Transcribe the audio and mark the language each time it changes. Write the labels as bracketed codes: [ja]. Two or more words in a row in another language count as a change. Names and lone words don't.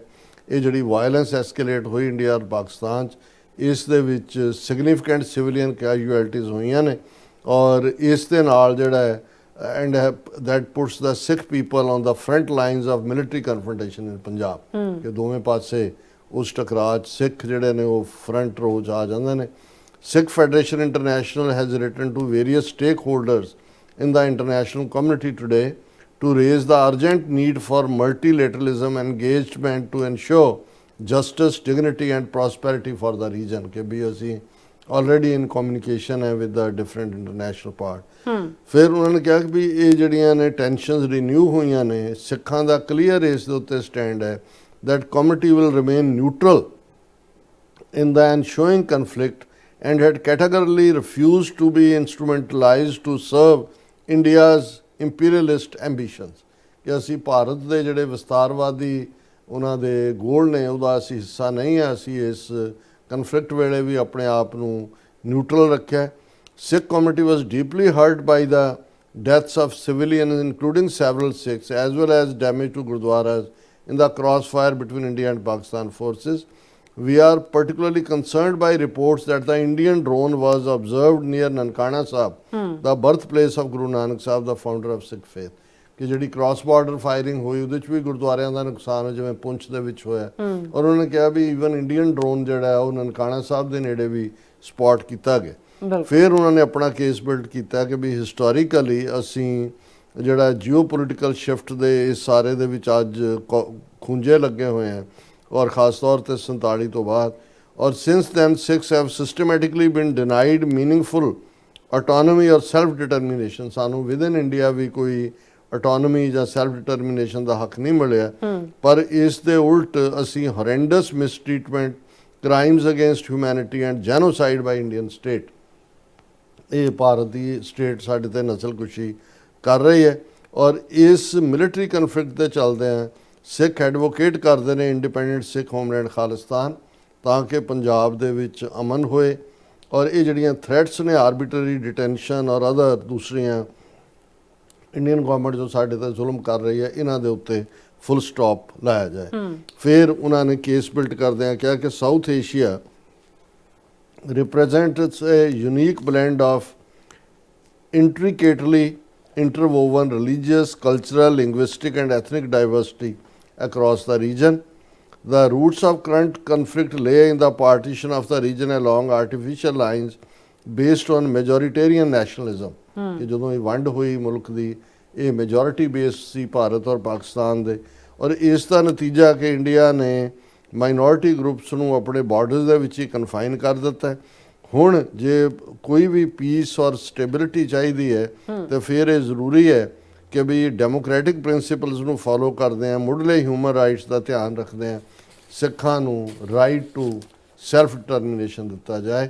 [pa] ਇਹ ਜਿਹੜੀ [en] violence escalate [pa] ਹੋਈ ਇੰਡੀਆ ਔਰ ਪਾਕਿਸਤਾਨ 'ਚ, ਇਸ ਦੇ ਵਿੱਚ [en] significant civilian casualties [pa] ਹੋਈਆਂ ਨੇ। ਔਰ ਇਸ ਦੇ ਨਾਲ ਜਿਹੜਾ ਹੈ [en] and that puts the Sikh people on the front lines of military confrontation in Punjab, [pa] ਕਿ ਦੋਵੇਂ ਪਾਸੇ ਉਸ ਟਕਰਾਅ 'ਚ ਸਿੱਖ ਜਿਹੜੇ ਨੇ ਉਹ [en] front row [pa] 'ਚ ਆ ਜਾਂਦੇ ਨੇ। [en] Sikh Federation International has written to various stakeholders in the international community today to raise the urgent need for multilateralism engagement to ensure justice, dignity and prosperity for the region. [hi] कि भी [en] ਅਸੀਂ already in communication है with the different international part. [pa] ਫਿਰ ਉਹਨਾਂ ਨੇ ਕਿਹਾ ਕਿ ਵੀ ਇਹ ਜਿਹੜੀਆਂ ਨੇ [en] tensions renew [pa] ਹੋਈਆਂ ਨੇ, ਸਿੱਖਾਂ ਦਾ ਕਲੀਅਰ ਇਸ ਦੇ ਉੱਤੇ ਸਟੈਂਡ ਹੈ [en] that committee will remain neutral in the ensuing conflict and had categorically refused to be instrumentalized to serve India's imperialist ambitions. [pa] ਕਿ ਅਸੀਂ ਭਾਰਤ ਦੇ ਜਿਹੜੇ ਵਿਸਤਾਰਵਾਦੀ ਉਹਨਾਂ ਦੇ ਗੋਲ ਨੇ ਉਹਦਾ ਅਸੀਂ ਹਿੱਸਾ ਨਹੀਂ ਹੈ। ਅਸੀਂ ਇਸ ਕਨਫਲਿਕਟ ਵੇਲੇ ਵੀ ਆਪਣੇ ਆਪ ਨੂੰ ਨਿਊਟਰਲ ਰੱਖਿਆ। [en] Sikh community was deeply hurt by the deaths of civilians including several Sikhs as well as damage to gurdwaras in the crossfire between India and Pakistan forces. We are particularly concerned by reports that the Indian drone was observed near Nankana Sahib, the birthplace of Guru Nanak Sahib, the founder of Sikh faith. [pa] ਕਿ ਜਿਹੜੀ [en] cross border firing [pa] ਹੋਈ ਉਹਦੇ 'ਚ ਵੀ ਗੁਰਦੁਆਰਿਆਂ ਦਾ ਨੁਕਸਾਨ ਹੈ, ਜਿਵੇਂ ਪੁੰਛ ਦੇ ਵਿੱਚ ਹੋਇਆ। ਔਰ ਉਹਨਾਂ ਨੇ ਕਿਹਾ ਵੀ [en] even Indian drone [pa] ਜਿਹੜਾ ਉਹ ਨਨਕਾਣਾ ਸਾਹਿਬ ਦੇ ਨੇੜੇ ਵੀ ਸਪੌਟ ਕੀਤਾ ਗਿਆ। ਫਿਰ ਉਹਨਾਂ ਨੇ ਆਪਣਾ [en] case build [pa] ਕੀਤਾ ਕਿ ਵੀ ਹਿਸਟੋਰੀਕਲੀ ਅਸੀਂ ਜਿਹੜਾ [en] geo political shift [pa] ਦੇ ਇਸ ਸਾਰੇ ਦੇ ਵਿੱਚ ਅੱਜ ਖੁੰਝੇ ਲੱਗੇ ਹੋਏ ਆ, ਔਰ [hi] ख़ास तौर पे [pa] 47 ਤੋਂ ਬਾਅਦ। [en] ਔਰ since then Sikhs have systematically been denied meaningful autonomy or self determination। ਸਾਨੂੰ within India [pa] ਵੀ ਕੋਈ [en] autonomy ਜਾਂ self determination [pa] ਦਾ ਹੱਕ ਨਹੀਂ ਮਿਲਿਆ, ਪਰ ਇਸ ਦੇ ਉਲਟ ਅਸੀਂ [en] horrendous mistreatment, crimes against humanity and genocide by Indian state, [pa] ਇਹ ਭਾਰਤ ਦੀ ਸਟੇਟ ਸਾਡੇ ਤੇ ਨਸਲਕੁਸ਼ੀ ਕਰ ਰਹੀ ਹੈ। ਔਰ ਇਸ [en] military conflict [pa] ਦੇ ਚੱਲਦਿਆਂ ਸਿੱਖ ਐਡਵੋਕੇਟ ਕਰਦੇ ਨੇ [en] independent Sikh homeland [pa] ਖਾਲਿਸਤਾਨ, ਤਾਂ ਕਿ ਪੰਜਾਬ ਦੇ ਵਿੱਚ ਅਮਨ ਹੋਏ। ਔਰ ਇਹ ਜਿਹੜੀਆਂ ਥ੍ਰੈਟਸ ਨੇ [en] arbitrary detention [pa] ਔਰ ਅਦਰ ਦੂਸਰੀਆਂ [en] Indian government [pa] ਜੋ ਸਾਡੇ ਤੇ ਜ਼ੁਲਮ ਕਰ ਰਹੀ ਹੈ, ਇਹਨਾਂ ਦੇ ਉੱਤੇ [en] full stop [pa] ਲਾਇਆ ਜਾਏ। ਫਿਰ ਉਹਨਾਂ ਨੇ ਕੇਸ ਬਿਲਡ ਕਰਦਿਆਂ ਕਿਹਾ ਕਿ [en] ਸਾਊਥ ਏਸ਼ੀਆ represents a unique blend of intricately interwoven religious, cultural, linguistic and ethnic diversity across the region. The roots of current conflict lay in the partition of the region along artificial lines based on majoritarian nationalism। [pa] ਕਿ ਜਦੋਂ ਇਹ ਵੰਡ ਹੋਈ ਮੁਲਕ ਦੀ, ਇਹ [en] majority base [pa] ਸੀ ਭਾਰਤ ਔਰ ਪਾਕਿਸਤਾਨ ਦੇ, ਔਰ ਇਸ ਦਾ ਨਤੀਜਾ ਕਿ ਇੰਡੀਆ ਨੇ [en] minority groups [pa] ਨੂੰ ਆਪਣੇ ਬਾਰਡਰਸ ਦੇ ਵਿੱਚ ਹੀ ਕਨਫਾਈਨ ਕਰ ਦਿੱਤਾ ਹੈ। ਹੁਣ ਜੇ ਕੋਈ ਵੀ ਪੀਸ ਔਰ ਸਟੇਬਿਲਿਟੀ ਚਾਹੀਦੀ ਹੈ ਤਾਂ ਫਿਰ ਇਹ ਜ਼ਰੂਰੀ ਹੈ ਕਿ ਵੀ [en] democratic principles [pa] ਨੂੰ ਫੋਲੋ ਕਰਦੇ ਆ, ਮੁੱਢਲੇ [en] human rights [pa] ਦਾ ਧਿਆਨ ਰੱਖਦੇ ਆ, ਸਿੱਖਾਂ ਨੂੰ [en] right to self determination [pa] ਦਿੱਤਾ ਜਾਏ।